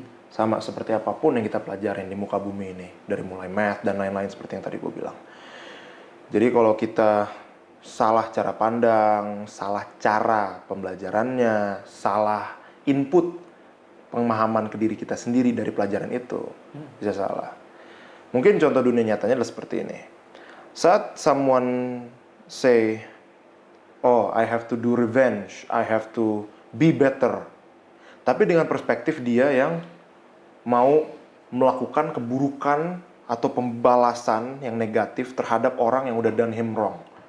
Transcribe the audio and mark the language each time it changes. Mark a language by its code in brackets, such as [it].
[id] Sama seperti apapun yang kita pelajarin di muka bumi ini. Dari mulai math dan lain-lain seperti yang tadi gue bilang. Jadi kalau kita salah cara pandang, salah cara pembelajarannya, salah input pemahaman ke diri kita sendiri dari pelajaran itu, bisa salah. Mungkin contoh dunia nyatanya adalah seperti ini. Saat [en] someone say, oh, I have to do revenge, I have to be better. [id] Tapi dengan perspektif dia yang mau melakukan keburukan atau pembalasan yang negatif terhadap orang yang udah [en] done him wrong.